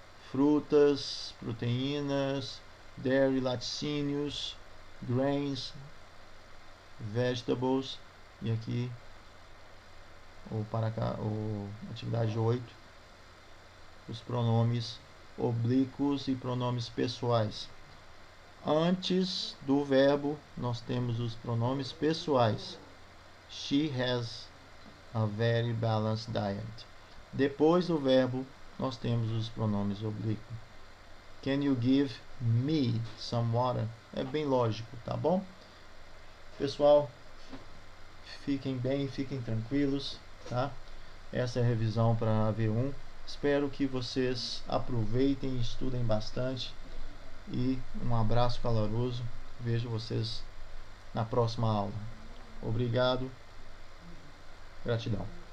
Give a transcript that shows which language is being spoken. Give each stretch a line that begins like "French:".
Portuguese: Frutas, proteínas, dairy, laticínios, grains, vegetables, e aqui o atividade 8, os pronomes oblíquos e pronomes pessoais. Antes do verbo, nós temos os pronomes pessoais.
English: She has a very balanced diet.
Portuguese: Depois do verbo, nós temos os pronomes oblíquos.
English: Can you give me some water?
Portuguese: É bem lógico, tá bom? Pessoal, fiquem bem, fiquem tranquilos, tá? Essa é a revisão para a V1. Espero que vocês aproveitem e estudem bastante. E um abraço caloroso. Vejo vocês na próxima aula. Obrigado. Gratidão.